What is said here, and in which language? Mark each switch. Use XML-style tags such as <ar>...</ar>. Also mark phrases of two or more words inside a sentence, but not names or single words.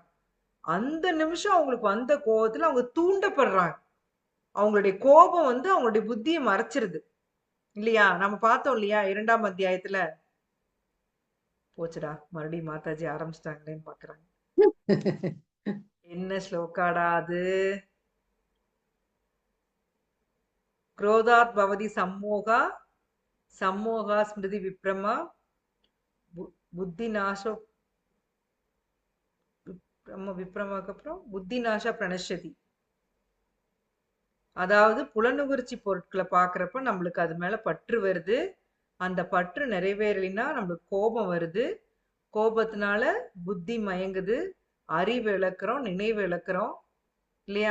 <ta>அந்த நிமிஷம் அவங்களுக்கு வந்த கோபத்துல அவங்க தூண்டப்படுறாங்க. அவங்களுடைய கோபம் வந்து அவங்களுடைய புத்தியை மறைச்சிருது இல்லையா? நம்ம பார்த்தோம் இல்லையா 2ஆம் அத்தியாயத்துல. போச்சுடா, மறுபடியும் மாதாஜி ஆரம்பிச்சிட்டாங்களேன்னு பாக்குறாங்க. என்ன ஸ்லோகாடா அது?</ta> <sa>क्रोधात् भवति सम्मोहा सम्मोहा स्मृति विभ्रमा बुद्धिनाशो பிரம்ம</sa> <ta>விப்ரமாக்கு அப்புறம்</ta> <sa>बुद्धि नाशा प्रणश्यति.</sa> <ta>அதாவது புலனுகர்ச்சி பொருட்களை பாக்குறப்ப நம்மளுக்கு அது மேல பற்று வருது. அந்த பற்று நிறைவேறலைன்னா நம்மளுக்கு கோபம் வருது. கோபத்தினால புத்தி மயங்குது, அறிவு இழக்கிறோம், நினைவு இழக்கிறோம் இல்லையா?</ta>